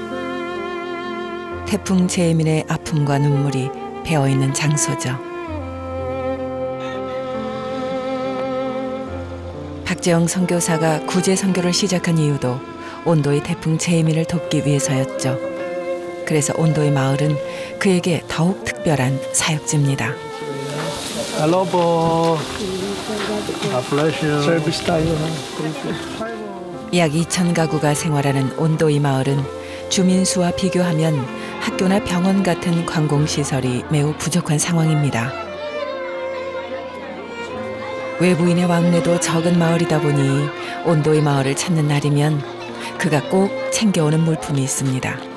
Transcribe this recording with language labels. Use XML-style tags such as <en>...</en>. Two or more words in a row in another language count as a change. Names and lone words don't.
<ko>태풍 재민의 아픔과 눈물이 배어있는 장소죠. 박재영 선교사가 구제 선교를 시작한 이유도 온도이 태풍 재민을 돕기 위해서였죠. 그래서 온도이 마을은 그에게 더욱 특별한 사역지입니다.</ko> <tl>Hello po. Service tayo.</tl> <ko>약 2천 가구가 생활하는 온도이 마을은 주민 수와 비교하면 학교나 병원 같은 관공시설이 매우 부족한 상황입니다. 외부인의 왕래도 적은 마을이다 보니 온도이 마을을 찾는 날이면 그가 꼭 챙겨오는 물품이 있습니다.</ko>